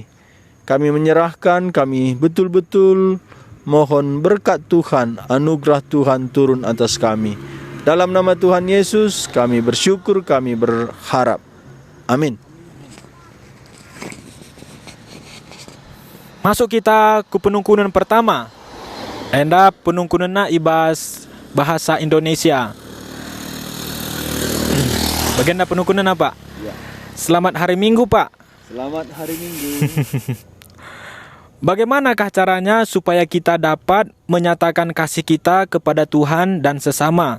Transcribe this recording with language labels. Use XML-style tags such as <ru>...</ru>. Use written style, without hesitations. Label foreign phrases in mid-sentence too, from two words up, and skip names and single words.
<id>Kami menyerahkan, kami betul-betul mohon berkat Tuhan, anugerah Tuhan turun atas kami. Dalam nama Tuhan Yesus, kami bersyukur, kami berharap. Amin. Masuk kita ke penungkunan pertama.</id> <btx>Enda penungkunanna ibas bahasa Indonesia.</btx> <id>Bagian penungkunan apa? Ya. Selamat hari Minggu, Pak. Selamat hari Minggu. Bagaimanakah caranya supaya kita dapat menyatakan kasih kita kepada Tuhan dan sesama?</id>